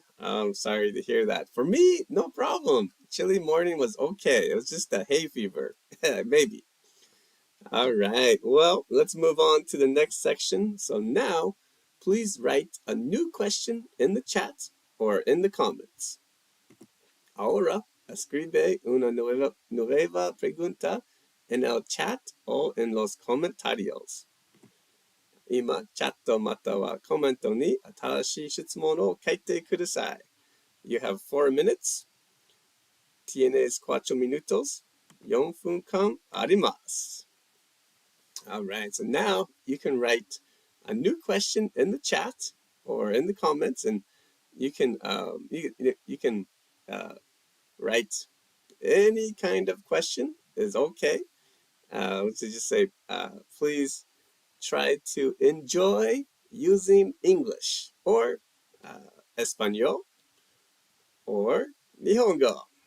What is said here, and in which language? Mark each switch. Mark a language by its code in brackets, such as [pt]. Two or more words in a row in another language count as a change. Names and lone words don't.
[en] I'm sorry to hear that. For me, no problem. Chilly morning was okay. It was just a hay fever. Maybe. All right. Well, let's move on to the next section. So now, please write a new question in the chat or in the comments. [es] Ahora, escribe una nueva pregunta en el chat o en los comentarios. [ja] 今、チャットまたはコメントに新しい質問を書いてください。 [en] You have 4 minutes. [es] Tienes 4 minutos. [ja] 4 分間あります。 [en] All right, so now you can write a new question in the chat or in the comments, and you can write any kind of question is okay. So just say, please try to enjoy using English or español or 日本語.